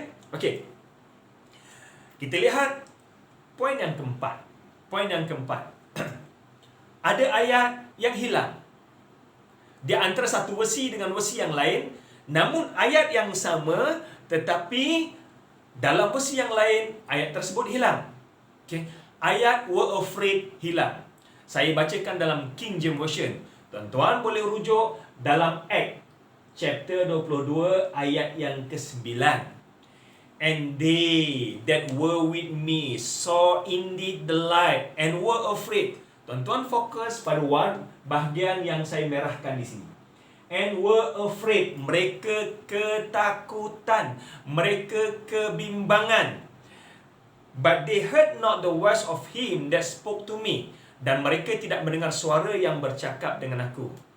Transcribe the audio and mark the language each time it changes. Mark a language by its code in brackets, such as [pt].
[ms] Okey. Kita lihat poin yang keempat. Poin yang keempat. Ada ayat yang hilang. Di antara satu versi dengan versi yang lain, namun ayat yang sama tetapi dalam versi yang lain ayat tersebut hilang. Okey. Ayat [en] were afraid [ms] hilang. Saya bacakan dalam King James Version. Tuan-tuan boleh rujuk dalam Acts chapter 22 ayat yang ke-9. [en] And they that were with me saw indeed the light and were afraid. Tuan-tuan fokus pada bahagian yang saya merahkan di sini. And were afraid. [ms] Mereka ketakutan. Mereka kebimbangan. [en] But they heard not the voice of him that spoke to me. [ms] Dan mereka tidak mendengar suara yang bercakap dengan aku.